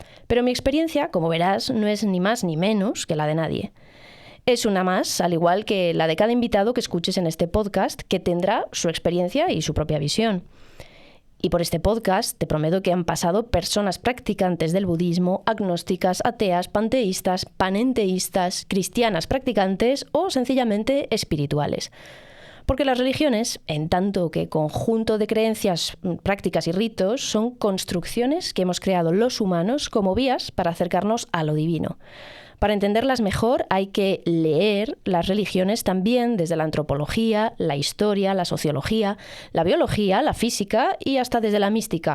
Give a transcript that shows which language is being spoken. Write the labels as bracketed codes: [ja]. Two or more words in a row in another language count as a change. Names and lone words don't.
[es] Pero mi experiencia, como verás, no es ni más ni menos que la de nadie. Es una más, al igual que la de cada invitado que escuches en este podcast, que tendrá su experiencia y su propia visión. Y por este podcast te prometo que han pasado personas practicantes del budismo, agnósticas, ateas, panteístas, panenteístas, cristianas practicantes o sencillamente espirituales. Porque las religiones, en tanto que conjunto de creencias, prácticas y ritos, son construcciones que hemos creado los humanos como vías para acercarnos a lo divino. Para entenderlas mejor hay que leer las religiones también desde la antropología, la historia, la sociología, la biología, la física y hasta desde la mística.